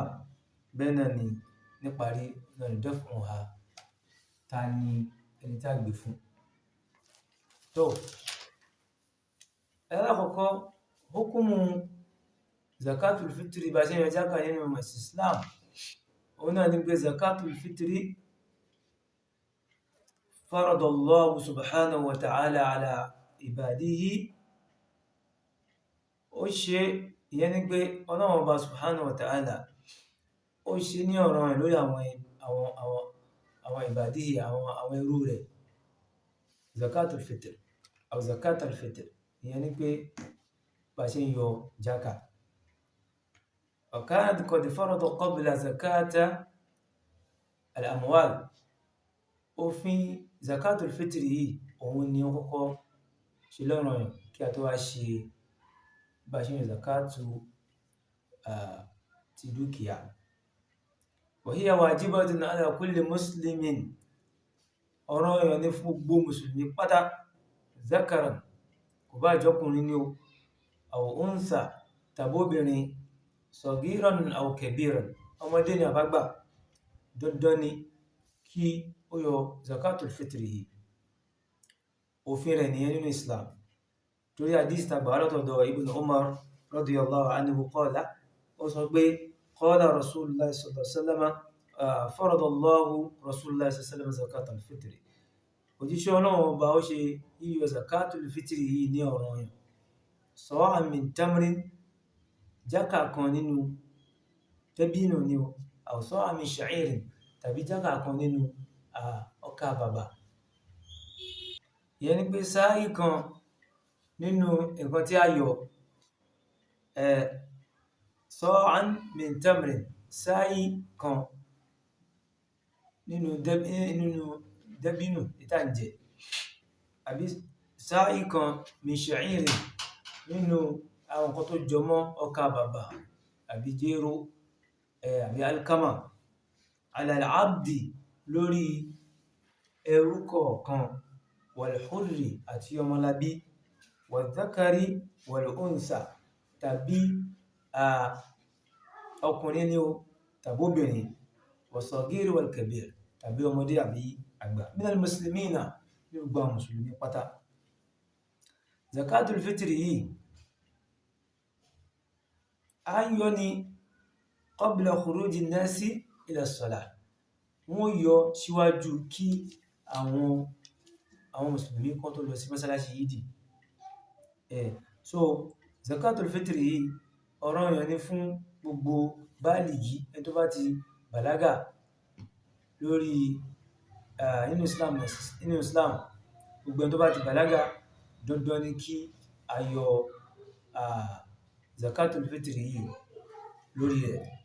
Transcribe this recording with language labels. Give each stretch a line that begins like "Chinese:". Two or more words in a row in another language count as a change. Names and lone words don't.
Yoruba: Bẹ́ẹ̀ náà ni níparí náà ni daf'uha, ta ni ẹni tí a gbé fún. Tó alákọ̀ọ́kọ́
Arabic: حكم زكاة الفطر
Yoruba: bá ṣe ń yọ jákà nínú Islam. Òun náà ni pé
Arabic: زكاة الفطر فرضها الله سبحانه وتعالى على عباده.
Yoruba: Ó ṣe, ìyẹn ni pé Ọlọ́run Ọba
Arabic: سبحانه وتعالى
Yoruba: ó ṣe ní ọ̀ranyàn lórí àwọn ibadihi, àwọn ẹrú rẹ̀.
Arabic: زكاة الفطر أو زكاة الفطر,
Yoruba: ìyẹn ni pé bá ṣe ń yọ jákà.
Arabic: وكانت قد فرضت قبل زكاة الأموال.
Yoruba: Òfin
Arabic: زكاة الفطر
Yoruba: yìí òun ni ó kọ́kọ́ ṣe lọ́ranyàn kí a tó wá ṣe bá ṣe ń yọ zakatu ti dúkìá.
Arabic: وهي واجبة على كل مسلم.
Yoruba: Ọ̀ranyàn ni fún gbogbo mùsùlùmí pátá, zakaran, kò bá jọkùnrin ní o,
Arabic: أو أنثى, tàbóbìnrin, صغيرا أو كبيرا,
Yoruba: ọmọdé ni àbágbà, dandan ni kí ó yọ
Arabic: زكاة الفطر
Yoruba: yìí. Òfin rẹ̀ nìyẹn nínú Islam. Torí hadith tàgbà látọ̀dọ̀ Ibn Umar
Arabic: رضي الله عنه قال,
Yoruba: ó sọ pé
Arabic: قال رسول الله صلى الله عليه وسلم فرض رسول الله صلى الله عليه وسلم زكاة الفطر.
Yoruba: Òjíṣẹ́ Ọlọ́run Ọba ó ṣe yíyọ
Arabic: زكاة الفطر
Yoruba: yìí ní ọ̀ranyàn.
Arabic: سواء من تمر,
Yoruba: jákà kan nínú dàbínù ni o,
Arabic: أو سواء من شعير,
Yoruba: tàbí jákà kan nínú ọkà bàbà. Ìyẹn ni pé sáàì kan nínú nǹkan tí a yọ,
Arabic: سواء من تمر,
Yoruba: sáàì kan nínú dàbínù ìtànjẹ, àbí sáàì kan
Arabic: من شعير,
Yoruba: nínú àwọn nǹkan tó jọmọ́ ọkà bàbà àbí jéró. àbí
Arabic: القمح على العبد
Yoruba: lórí ẹrú kọ̀ọ̀kan wal-hurri àti ọmọlábí
Arabic: والذكر والأنثى
Yoruba: tàbí ọkùnrin ni ó tàbí obìnrin
Arabic: والصغير والكبير
Yoruba: tàbí ọmọdé àbí àgbà
Arabic: من المسلمين
Yoruba: ní gbogbo àwọn mùsùlùmí pátá.
Arabic: زكاة الفطر
Yoruba: yìí a ń yọ ní
Arabic: قبل خروج الناس إلى الصلاة,
Yoruba: wọ́n yọ síwájú kí àwọn mùsùlùmí kan tó lọ sí mọ́sálásí yídì. So
Arabic: زكاة الفطر
Yoruba: yìí ọ̀ranyàn ni fún gbogbo bálìgì ẹni tó bá ti bàlágà lórí nínú Islam gbogbo ẹni tó bá ti bàlágà dandan ni kí a yọ
Arabic: زكاة الفطر
Yoruba: yìí lórí rẹ̀.